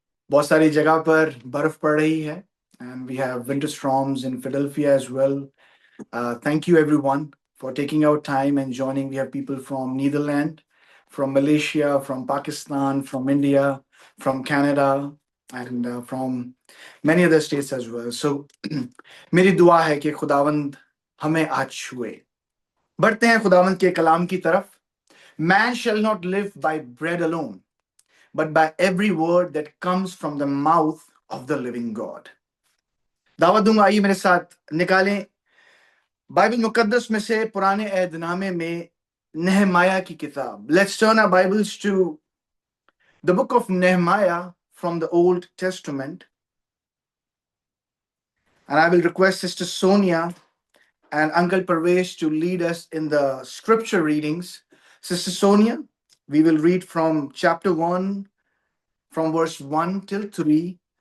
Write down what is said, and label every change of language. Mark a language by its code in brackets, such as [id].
[hi] बहुत सारी जगह पर बर्फ पड़ रही है, [en] and we have winter storms in Philadelphia as well. Thank you everyone for taking out time and joining. We have people from Netherlands, from Malaysia, from Pakistan, from India, from Canada, and from many other states as well. [hi] So मेरी दुआ है कि खुदावंद हमें आज छुए. बढ़ते हैं खुदावंद के कलाम की तरफ. [en] Man shall not live by bread alone, but by every word that comes from the mouth of the living God. [hi] दावत दूंगा, आइए मेरे साथ निकालें बाइबल मुकद्दस में से पुराने अहदनामे में नेहमाया की किताब. [en] Let's turn our Bibles to the book of Nehemiah from the Old Testament. And I will request Sister Sonia and Uncle Parvesh to lead us in the scripture readings. Sister Sonia, we will read from chapter 1, from verse 1 till 3.